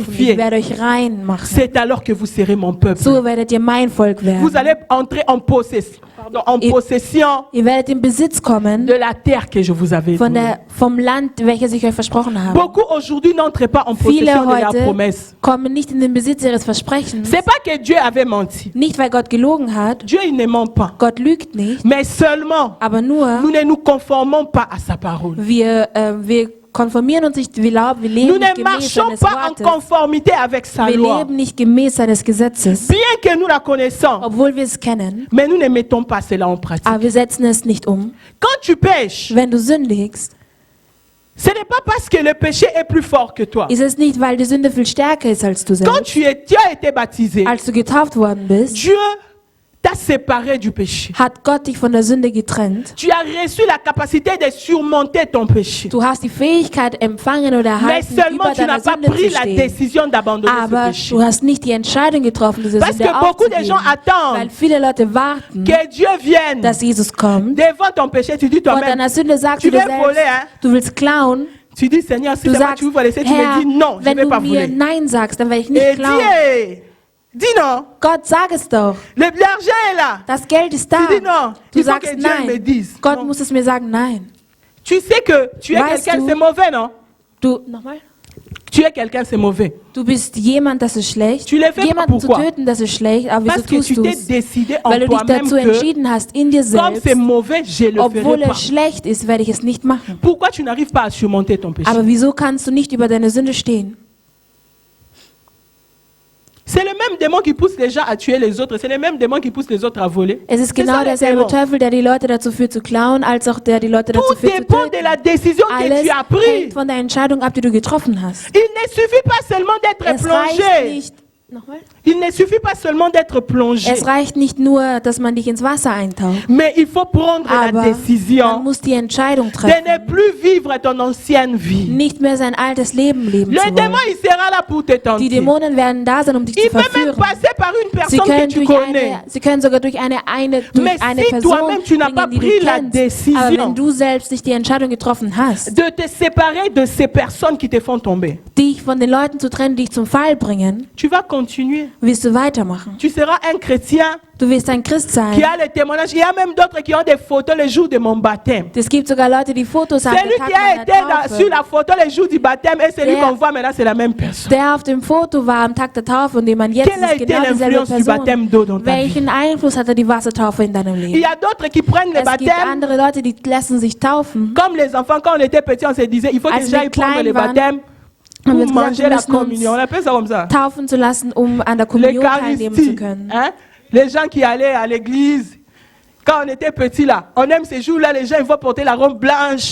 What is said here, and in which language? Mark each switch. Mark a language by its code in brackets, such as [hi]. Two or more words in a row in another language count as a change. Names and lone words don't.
[fr] purifier. [de] werde euch rein machen. [fr] C'est alors que vous serez mon peuple. [de] So werdet ihr mein Volk [fr] Vous [de] werden. [fr] allez entrer en possession, en Et- possession [de] Ihr werdet in Besitz kommen [fr] de la terre que je vous avais donnée. [de] vom Land, welches ich euch versprochen habe. [fr] Beaucoup aujourd'hui n'entrent pas en [de] Viele [fr] possession de la [de] heute [fr] promesse. [de] kommen nicht in den Besitz ihres Versprechens. [fr] C'est pas que Dieu avait menti. [de] Nicht, weil Gott gelogen hat. [fr] Dieu, il ne ment pas. [de] Gott lügt nicht. [fr] Mais seulement, [de] Aber nur, [fr] nous ne nous conformons pas à sa parole. [de] wir konformieren uns nicht, wir leben [fr] Nous [de] nicht [fr] ne [de] gemäß [fr] marchons [de] seines [fr] pas en [de] Wortes. [fr] conformité avec sa [de] Wir [fr] loi. [de] leben nicht gemäß seines Gesetzes. [fr] Bien que nous la connaissons, [de] Obwohl wir es kennen. [fr] mais nous ne mettons pas cela en pratique. [de] Aber wir setzen es nicht um. [fr] Quand tu pêches, [de] Wenn du sündigst, [fr] ce n'est pas parce que le péché est plus fort que toi. [de] ist es nicht, weil die Sünde viel stärker ist als du [fr] Quand [de] selbst. [fr] tu as été baptisé, [de] Als du getauft worden bist, [fr] Dieu t'a séparé du péché. [de] hat Gott dich von der Sünde getrennt. [fr] Tu as reçu la capacité de surmonter ton péché. [de] Du hast die Fähigkeit empfangen oder [fr] Mais [de] erhalten, [fr] seulement [de] über [fr] tu n'as [de] deiner [fr] pas [de] Sünde [fr] pris [de] zu [fr] la [de] stehen. [fr] décision d'abandonner ce [de] Aber [fr] péché. [de] du hast nicht die Entscheidung getroffen, diese [fr] Parce [de] Sünde [fr] que beaucoup de gens [de] aufzugeben. Weil [fr] attendent [de] viele Leute warten, [fr] que Dieu vienne [de] dass Jesus kommt. [fr] devant ton péché. Tu dis [de] Von [fr] toi-même, [de] deiner Sünde sagst [fr] tu [de] du dir [fr] veux voler, [de] selbst, [fr] hein? [de] du willst klauen. [fr] Tu dis Seigneur, si [de] Du [fr] c'est moi [de] sagst, [fr] tu veux laisser, tu me [de] Herr, [fr] dis non, je ne [de] wenn [fr] vais [de] du [fr] pas [de] mir [fr] voler. [de] Nein sagst, dann werde ich [fr] Et [de] nicht klauen. [fr] dis non, [de] Gott, sag es doch. [fr] l'argent est là. [de] Das Geld ist da. [fr] Tu dis non, [de] Du [fr] il faut [de] sagst [fr] que Dieu me [de] nein. [fr] dise. [de] Gott [fr] Non. [de] muss es mir sagen, nein. [fr] Tu sais que tu es [de] Weißt [fr] quelqu'un, [de] du- [fr] c'est mauvais, non? [de] Nochmal? [fr] Tu es quelqu'un, c'est mauvais. [de] Du bist jemand, das ist schlecht. [fr] Tu l'as fait [de] Jemanden zu [fr] pourquoi? [de] töten, das ist schlecht. Aber wieso [fr] Parce que [de] tust [fr] tu [de] du [fr] t'es [de] es? [fr] décidé en [de] Weil du dich [fr] toi-même [de] dazu [fr] que [de] entschieden hast, in dir [fr] comme [de] selbst, [fr] c'est mauvais, je le [de] obwohl [fr] ferai pas. [de] es schlecht ist, werde ich es nicht machen. [fr] Pourquoi tu n'arrives pas à surmonter ton péché? [de] Aber wieso kannst du nicht über deine Sünde stehen? [fr] C'est le même démon qui pousse les gens à tuer les autres. C'est le même démon qui pousse les autres à voler. [de] Es ist [fr] C'est [de] genau [fr] ça, le [de] derselbe [fr] démon. [de] Teufel, der die Leute dazu führt zu klauen, als auch der die Leute dazu [fr] Tout [de] führt zu [fr] dépend de [de] töten. [fr] la décision que [de] Alles [fr] tu as prise. [de] hängt von der Entscheidung ab, die du getroffen hast. [fr] Il ne suffit pas seulement d'être [de] Es reicht [fr] plongé. [de] nicht, nochmal? [fr] Il ne suffit pas seulement d'être plongé. [de] Es reicht nicht nur, dass man dich ins Wasser eintaucht, [fr] Mais il faut prendre la [de] aber man [fr] décision [de] muss die Entscheidung [fr] de [de] treffen, [fr] ne plus vivre ton ancienne vie. [de] nicht mehr sein altes Leben leben [fr] Le [de] zu [fr] démon, [de] wollen. [fr] il sera là pour te [de] Die [fr] tenter. [de] Dämonen werden da sein, um dich zu [fr] Il peut même [de] verführen. [fr] passer par une [de] Sie [fr] personne que [de] können, [fr] tu [de] durch [fr] connais. [de] sie können sogar durch eine [fr] Mais [de] eine [fr] si [de] Person [fr] toi-même, tu n'as pas [de] bringen, die [fr] pris [de] du [fr] la [de] kennst. [fr] décision [de] Aber wenn du selbst nicht die Entscheidung getroffen hast, [fr] De te séparer de ces personnes qui te font tomber. [de] dich von den Leuten zu trennen, die dich zum Fall bringen, [fr] Tu vas continuer. [de] wirst du weitermachen. [fr] Tu seras un chrétien [de] Du wirst ein Christ [fr] qui [de] sein. [fr] a les témoignages. Il y a même d'autres qui ont des photos le jour de mon baptême. [de] Es gibt sogar Leute, die Fotos haben. [fr] Celui qui a été sur la photo le jour du baptême et celui [de] Der- [fr] qu'on voit maintenant, c'est la même personne. [de] Der auf dem Foto war am Tag der Taufe und den man jetzt [fr] Quelle a [de] ist [fr] été [de] genau dieselbe [fr] l'influence du baptême d'eau dans [de] Person. [fr] ta vie? [de] Welchen Einfluss hatte die Wassertaufe in deinem [fr] Il [de] Leben? [fr] y a d'autres qui prennent le [de] Es gibt [fr] baptême. [de] andere Leute, die lassen sich taufen. [fr] Comme les enfants, quand on était petits, on se disait, il faut que [de] Als [fr] j'aille [de] wir [fr] prendre [de] klein [fr] le [de] waren, [fr] baptême pour [de] haben wir uns gesagt, [fr] manger [de] wir [fr] la [de] müssen uns [fr] communion. On appelle ça comme ça. [de] taufen zu lassen, um an der Kommunion teilnehmen zu [fr] L'Eucharistie. [de] können. [fr] Hein? Les gens qui allaient à l'église, quand on était petits là, on aime ces jours-là, les gens ils vont porter la robe blanche.